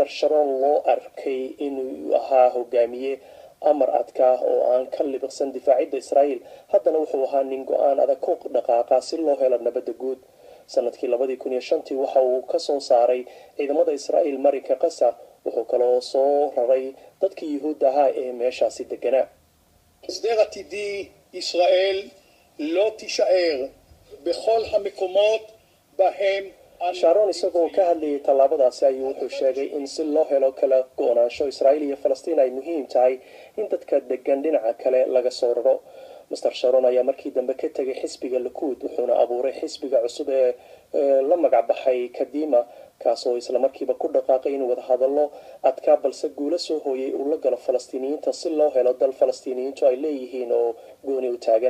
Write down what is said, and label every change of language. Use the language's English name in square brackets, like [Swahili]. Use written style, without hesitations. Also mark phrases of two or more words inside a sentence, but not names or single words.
[Somali] Sharon loo arkay inuu ahaa hogaamiye amar adka oo aan ka libiqsan difaacidda Israel haddana wuxuu ahaa nin go'aan adag ku dhaqaaqa si loo helo nabadda guud. sanadkii 2005 waxa uu ka soo saaray ciidamada Israel marinka Gaza wuxuu kaloo soo raray dadkii Yuhuud ahaa ee meeshaasi deganaa. [Hebrew] הסדר עתידי ישראל לא תישאר בכל המקומות בהם [Somali] Sharon isagoo ka hadlayay tallaabadaasi ayuu wuxuu sheegay in si loo helo kala go'naansho Israel iyo Falastiin ay muhiim tahay in dadka degan dhinaca kale laga soo raro. Mr. Sharon ayaa markii dambe ka tagay xisbiga Likud wuxuuna abuuray xisbiga cusub ee la magac baxay Kadima kaasoo isla markiiba ku dhaqaaqay in wada hadallo adkaa balse guulo soo hooyay uu la galo Falastiiniyiinta si loo helo dal Falastiiniyiintu ay leeyihiin oo gooni u taagan.